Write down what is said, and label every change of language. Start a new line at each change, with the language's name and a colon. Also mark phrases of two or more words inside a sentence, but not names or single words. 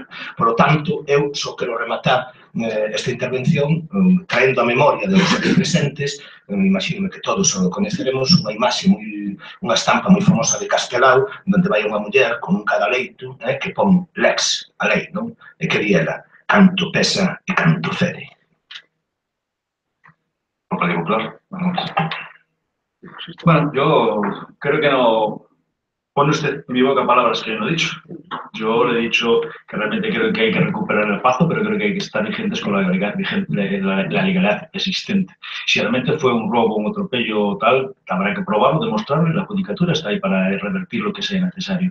Spanish: Por lo tanto,
Galician: eu só quero rematar esta intervención traendo a memoria
Spanish: de los aquí presentes,
Galician: imagino que todos o coñeceremos, unha imaxe, unha estampa moi famosa de Castelao, onde vai unha muller con un cadaleito que pon lex, a lei, non? E que di ela, canto pesa e canto fere.
Spanish: Partido Popular. Bueno, yo creo que no pone usted en mi boca palabras que yo no he dicho. Yo le he dicho que realmente creo que hay que recuperar el Pazo, pero creo que hay que estar vigentes con la legalidad vigente, la legalidad existente. Si realmente fue un robo, un atropello o tal, habrá que probarlo, demostrarlo y la judicatura está ahí para revertir lo que sea necesario.